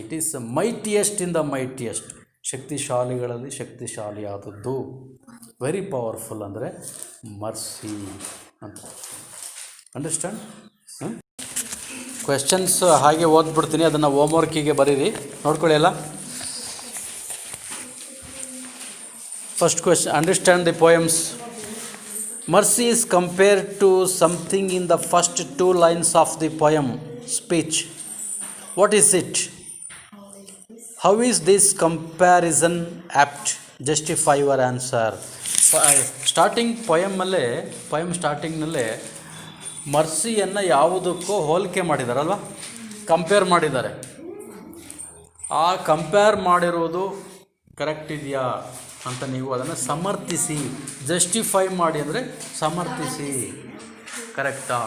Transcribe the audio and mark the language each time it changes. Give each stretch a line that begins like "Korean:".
English: It is mightiest in the mightiest.
Kannada: ಶಕ್ತಿಶಾಲಿಗಳಲ್ಲಿ ಶಕ್ತಿಶಾಲಿಯಾದದ್ದು,
English: Very powerful ಅಂದರೆ mercy ಅಂತ. Understand?
Kannada: Questions ಹಾಗೆ ಓದ್ಬಿಡ್ತೀನಿ, ಅದನ್ನು ಹೋಮ್ವರ್ಕಿಗೆ ಬರೀರಿ, ನೋಡ್ಕೊಳ್ಳಿ ಎಲ್ಲ.
English: First question, understand the poems. Mercy is compared to something in the first two lines of the poem speech. What is it? How is this comparison apt? Justify your answer.
Kannada: Starting poem ಸ್ಟಾರ್ಟಿಂಗ್ನಲ್ಲೇ ಮರ್ಸಿಯನ್ನು ಯಾವುದಕ್ಕೂ ಹೋಲಿಕೆ ಮಾಡಿದಾರಲ್ವ, compare ಮಾಡಿದ್ದಾರೆ. ಆ compare ಮಾಡಿರೋದು correct ಇದೆಯಾ ಅಂತ ನೀವು ಅದನ್ನು ಸಮರ್ಥಿಸಿ, justify ಮಾಡಿ ಅಂದರೆ ಸಮರ್ಥಿಸಿ. ಕರೆಕ್ಟಾ?